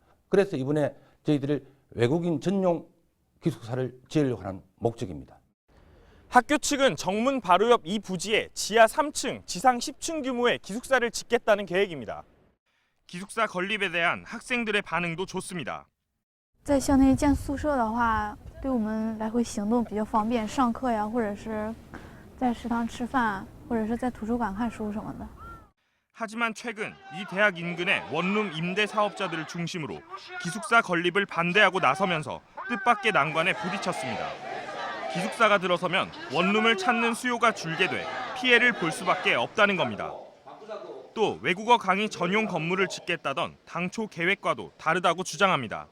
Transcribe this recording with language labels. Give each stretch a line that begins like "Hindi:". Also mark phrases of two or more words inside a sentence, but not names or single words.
Korean: 그래서 이번에 저희들이 외국인 전용 기숙사를 지으려고 하는 목적입니다. 학교 측은 정문 바로 옆 이 부지에 지하 3층, 지상 10층 규모의 기숙사를 짓겠다는 계획입니다. 기숙사 건립에 대한 학생들의 반응도 좋습니다.
Chinese: 在校内建宿舍的话，对我们来回行动比较方便，上课呀，或者是在食堂吃饭，或者是在图书馆看书什么的。
Korean: 하지만 최근 이 대학 인근의 원룸 임대 사업자들을 중심으로 기숙사 건립을 반대하고 나서면서 뜻밖의 난관에 부딪혔습니다. 기숙사가 들어서면 원룸을 찾는 수요가 줄게 돼 피해를 볼 수밖에 없다는 겁니다. 또 외국어 강의 전용 건물을 짓겠다던 당초 계획과도 다르다고 주장합니다.